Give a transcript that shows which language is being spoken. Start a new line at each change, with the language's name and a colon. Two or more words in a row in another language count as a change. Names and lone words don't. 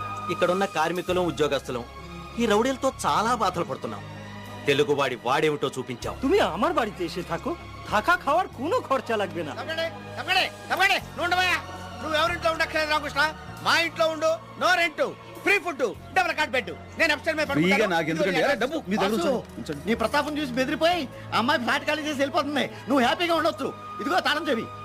Telugu: ఇక్కడున్న కార్మికులం ఉద్యోగస్తులం ఈ రౌడీలతో చాలా బాధలు పడుతున్నాం. తెలుగువాడి వాడేమిటో చూపించాం.
Bangla: তুমি আমার বাড়িতে এসে থাকো, থাকা খাওয়ার কোনো খরচা লাগবে না।
Telugu: నువ్వు ఎవరింట్లో ఉండక్కర్లేదు రామకృష్ణ, మా ఇంట్లో ఉండు.
English: no rent, free food, double cot bed.
Telugu: నేను అప్స్టైర్ మీద ఫ్రీగా నాకెందుకండి? అరే, డబ్బు మీ దగ్గర వాసు, ఉంచండి. నీ ప్రతాపం చూసి బెదిరిపోయి అమ్మాయి ఫ్లాట్ ఖాళీ చేసి వెళ్ళిపోతుంది. నువ్వు హ్యాపీగా ఉండొచ్చు. ఇదిగో తాళం చెవి.